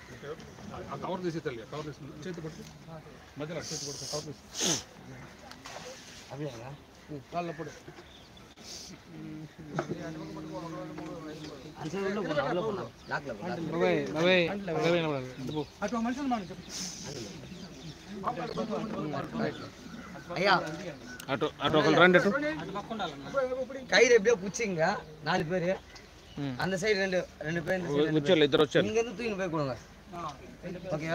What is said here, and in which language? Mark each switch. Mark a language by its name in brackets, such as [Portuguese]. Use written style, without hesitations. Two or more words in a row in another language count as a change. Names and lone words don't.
[Telugu] ఆ కవర్ తీసి తల్లి, కవర్ తీసి చేతి పట్టు, మధ్యలో చేతి పడుతుంది, కవర్ తీసి కాళ్ళప్పుడు అయ్యా అటు అటు ఒకరు రండి అటు [Tamil] கயிறு எப்படியோ புடிச்சிங்க 4 பேர் அந்த சைடு ரெண்டு பேர் [Telugu] వచ్చారు ఇద్దరు వచ్చారు [Tamil] இங்க இருந்து தூக்கிட்டு போய் கொடுங்க ఓకేవా